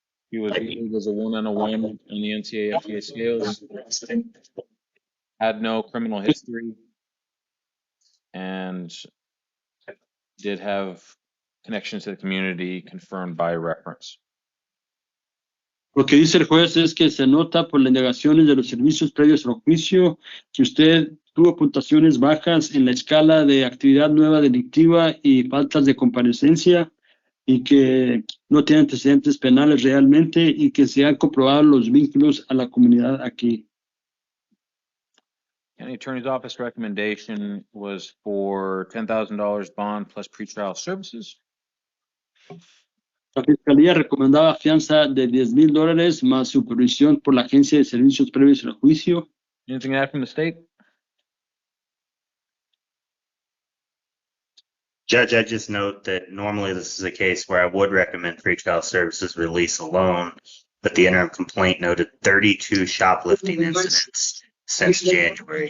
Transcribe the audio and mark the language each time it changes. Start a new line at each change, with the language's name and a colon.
English: He was ruled as a 1-on-1 on the NCAA FDA scales, had no criminal history, and did have connections to the community confirmed by reference.
Spanish: Lo que dice el juez es que se nota por las indagaciones de los servicios previos al juicio que usted tuvo puntuaciones bajas en la escala de actividad nueva delictiva y faltas de comparecencia y que no tiene antecedentes penales realmente y que se han comprobado los vínculos a la comunidad aquí.
English: County Attorney's Office recommendation was for $10,000 bond plus pretrial services.
Spanish: La Fiscalía recomendaba fianza de $10,000 más supervisión por la Agencia de Servicios Previos al Juicio.
English: Anything to add from the state? Judge, I just note that normally this is a case where I would recommend pretrial services release alone, but the interim complaint noted 32 shoplifting incidents since January.